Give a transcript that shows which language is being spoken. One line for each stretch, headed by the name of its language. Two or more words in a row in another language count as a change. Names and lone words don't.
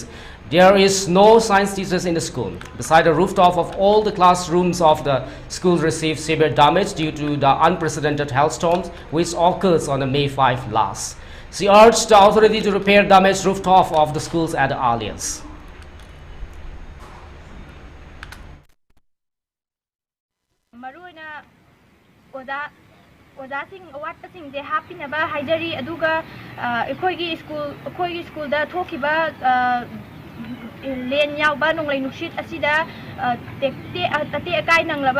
English: There is no science teachers in the school. Besides, the rooftop of all the classrooms of the school received severe damage due to the unprecedented hailstorms which occurred on May 5 last. She urged the authority to repair damaged rooftop of the schools at the earliest.
Manipuri: ओजासिंग अवाटसिंग जे हापिनबा हाइजरी अदुगा अखोइगी स्कूल दा थोखिबा लेन यावबा नोंगलै नुसित असिदा तेक्ते तते अकाई नंगलबा